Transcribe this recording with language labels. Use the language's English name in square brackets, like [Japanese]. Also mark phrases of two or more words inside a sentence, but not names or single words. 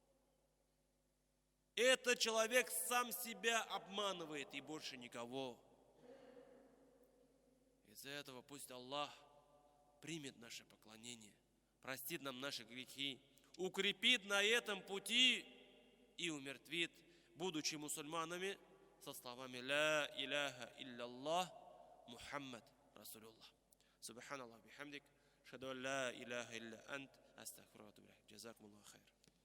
[Russian] Этот человек сам себя обманывает и больше никого. Из-за этого пусть Аллах примет наше поклонение, простит нам наши грехи, укрепит на этом пути и умертвит, будучи мусульманами, со словами [Arabic] «لا إله إلا محمد رسول الله». سبحان الله بحمدك، أشهد لا إله إلا أنت، أستغفرك وأتوب إليك. جزاكم الله خير.